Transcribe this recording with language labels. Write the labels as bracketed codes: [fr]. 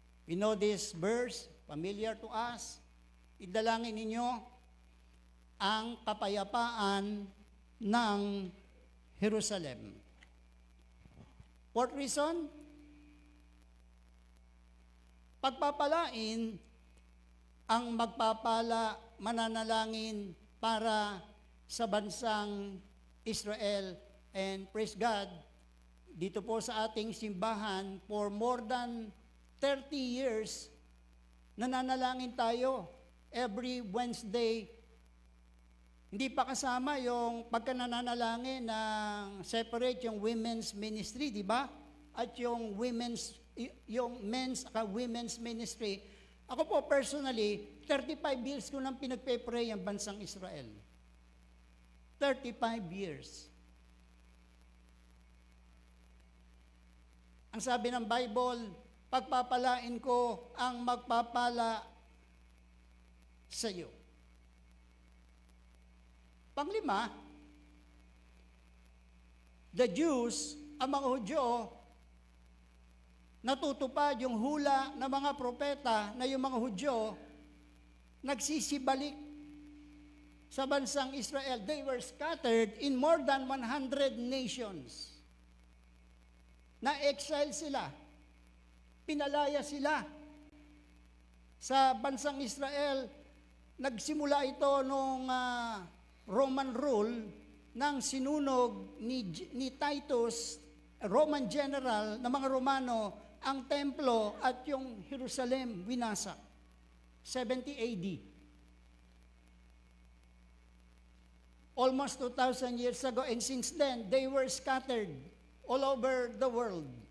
[en] We know this verse, familiar to us. [tl] Idalangin ninyo ang kapayapaan ng Jerusalem. [en] Fourth reason, [tl] pagpapalain ang magpapala, mananalangin para sa bansang Israel. [en] And praise God, [tl] dito po sa ating simbahan, [en] for more than 30 years, [tl] nananalangin tayo [en] every Wednesday. [tl] Hindi pa kasama yung pagka nananalangin ng separate yung women's ministry, di ba? At yung men's at women's ministry. Ako po personally, 35 years ko nang pinagpe-pray ang bansang Israel. [en] 35 years. [tl] Ang sabi ng Bible, pagpapalain ko ang magpapala sa iyo. Panglima, [en] the Jews, [tl] ang mga Hudyo, natutupad yung hula ng mga propeta na yung mga Hudyo nagsisibalik sa bansang Israel. [en] They were scattered in more than 100 nations. [tl] Na-exile sila. Pinalaya sila sa bansang Israel. Nagsimula ito nung Roman rule ng sinunog ni Titus, Roman general na mga Romano, ang templo at yung Jerusalem winasak. [en] 70 AD. Almost 2,000 years ago, and since then, they were scattered all over the world.